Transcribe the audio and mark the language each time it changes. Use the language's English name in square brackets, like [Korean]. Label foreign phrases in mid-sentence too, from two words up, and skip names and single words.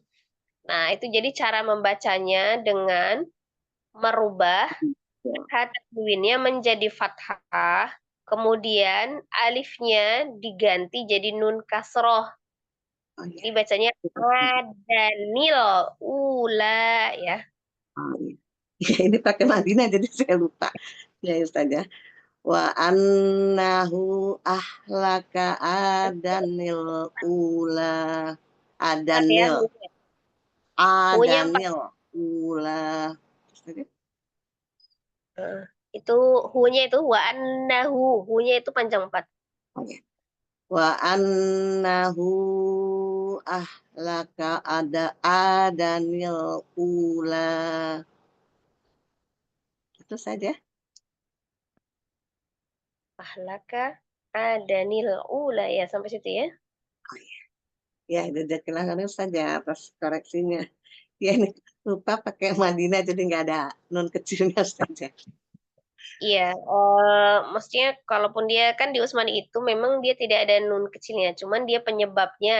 [Indonesian] Nah, itu jadi cara membacanya dengan merubah fathah tanwinnya menjadi fathah, kemudian alifnya diganti jadi nun kasroh. Oh, iya. Jadi bacanya [Arabic] عادا الأولى [Indonesian] ya. Oh, iya. Ya, ini pakai Madinah jadi saya lupa. Ya Ustazah. [Arabic] وأنه أهلك عادا الأولى. Adanil. [Indonesian] U-nya 4. [Arabic] عادا الأولى. [Indonesian] Itu hu-nya itu [Arabic] وأنه. [Indonesian] Hu-nya itu panjang 4. [Arabic] Oh, ya. وأنه أهلك عادا الأولى. [Indonesian] Itu saja. [Arabic] أهلك عادا الأولى [Indonesian] ya, sampai situ ya. Ya, jazakallahu saja atas koreksinya. Ya, ini lupa pakai Madinah jadi nggak ada nun kecilnya saja. Iya, maksudnya kalaupun dia kan di Usmani itu memang dia tidak ada nun kecilnya, cuman dia penyebabnya.